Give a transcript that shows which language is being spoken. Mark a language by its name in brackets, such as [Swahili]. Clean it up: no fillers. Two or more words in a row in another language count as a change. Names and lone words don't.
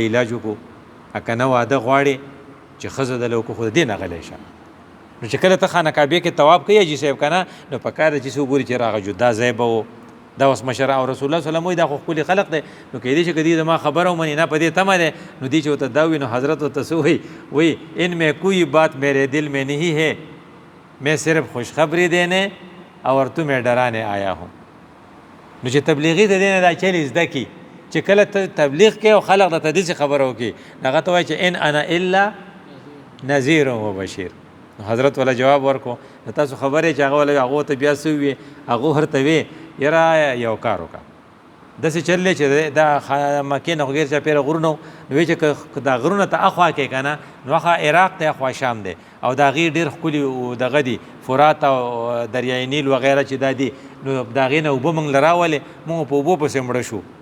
[Pashto] علاج وکړو که نه واده غواړې چې ښځه دله وکړو خو د دې نه غلی شه نو چې کله ته خانه کعبې کې طواف کوي حاجي صاحب که نه نو په کار ده چې څه وګوري چې هغه جدا ځای به و دا اوس مشره او رسول الله صلی الله علیه وسلم وایي دا خو ښکلي خلق دی نو کیدای شي که دې زما خبره ومني نه په دې تمه دی نو دې چې ورته دا وي نو حضرت ورته څه وایي [Urdu] ان میں کوئی بات میرے دل میں نہیں ہے میں صرف خوشخبری دینے اور تمہیں ڈرانے آیا ہوں [Pashto] نو چې تبلیغي د دې نه دا چل زده کړي چې کله ته تبلیغ کوې او خلق درته داسې خبره وکړي هغه ته وایي چې [Arabic] ان انا الا نذیر و بشیر [Pashto] حضرت والا جواب ورکو نو تاسو خبرې چې هغه ته بیا څه ووي هغه ورته وی یاره یو کار وکړه داسې چل دی چې دا مکې نه خو غیر چاپېره غرونه نو وایي چې دا غرونه ته اخوا کې که نه نو اخوا عراق ته اخوا شام دی او د هغې ډېر ښکلي دغه دي فرات او دریای نیل وغیره چې دا دي نو د هغې نه اوبه موږ له راولې موږ په اوبو پسې مړه شو